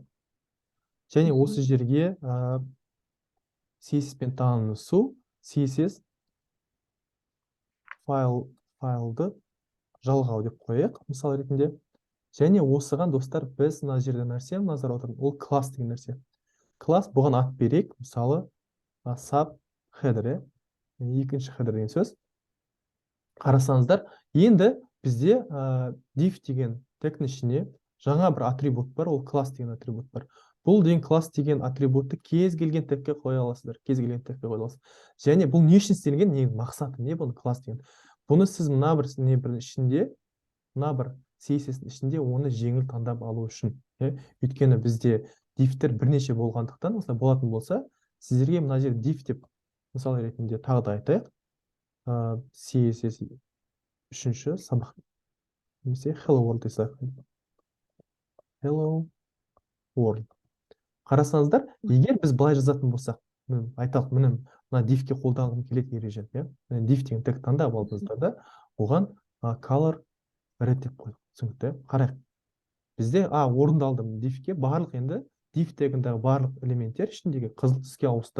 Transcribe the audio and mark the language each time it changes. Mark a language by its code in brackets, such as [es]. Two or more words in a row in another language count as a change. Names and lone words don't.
[kk] Және осы жерге CSS пен танысу, CSS файлды жалғау деп қояйық, мысал ретінде. Және осыған, достар, біз мына жерде нәрсе назар аударыңыз, ол класс деген нәрсе. Класс бұған ат берейік, мысалы [en] sub header, [kk] екінші header деген сөз. Қарасаңыздар, енді бізде div деген тегтің ішіне жаңа бір атрибут бар, ол класс деген атрибут бар. Бұл деген класс деген атрибутты кез келген тегке қоя аласыздар, кез келген тегке қоя аласыз. Және бұл не үшін істелген, не мақсаты, не бұны класс деген. Бұны сіз мына бір ішінде, мына бір CSS-дің ішінде оны жеңіл таңдап алу үшін. Өйткені бізде divтер бірнеше болғандықтан, осылай болатын болса, сіздерге мына жер div деп мысал ретінде тағы да айтайық. CSS үшінші сабақ. Немесе [en] hello world [kk] десек. [en] Hello world. [kk] Қарасаңыздар, егер біз былай жазатын болсақ, айталық, мына divке қолданғым келеді ережені. Div деген тег таңдап алдыңыздар да, оған [en] color red [kk] деп қойдық. Түсінікті. Қарайық. Бізде орындалды divке барлық, енді div тегіндегі барлық элементтер ішіндегі қызыл түске ауысты.